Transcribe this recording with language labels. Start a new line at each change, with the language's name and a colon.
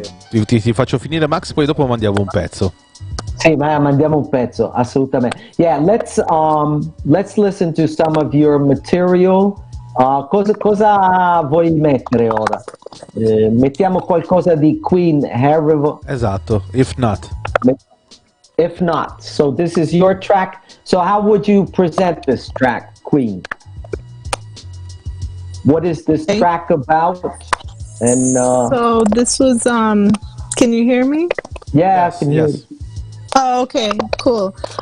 Italian: Ti faccio finire, Max, poi dopo mandiamo un pezzo. Sì, ma mandiamo un pezzo, assolutamente.
English: Yeah, let's listen to some of your material.
Italian: Cosa vuoi mettere ora? Mettiamo qualcosa di Queen Harry. Esatto, If Not.
English: If Not. So this is your track. So how would you present this track, Queen? What is this track about? And so this was can you hear me? Yeah, I can hear you. Oh, okay, cool.